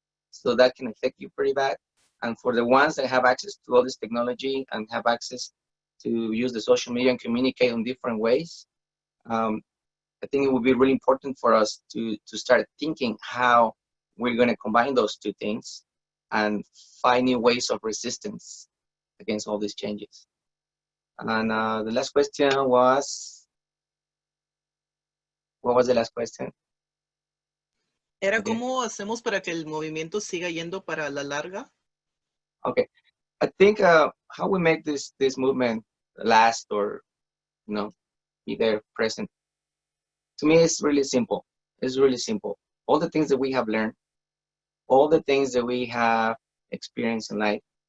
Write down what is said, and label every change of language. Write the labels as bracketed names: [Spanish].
[English] So that can affect you pretty bad. And for the ones that have access to all this technology and have access to use the social media and communicate in different ways, I think it would be really important for us to start thinking how we're going to combine those two things and find new ways of resistance against all these changes. And the last question was, what was the last question? [Spanish] Era cómo hacemos para que el movimiento siga yendo para la larga. [English] Okay, I think how we make this movement last, or you know, be there present. To me, it's really simple. It's really simple. All the things that we have learned, all the things that we have experienced in life.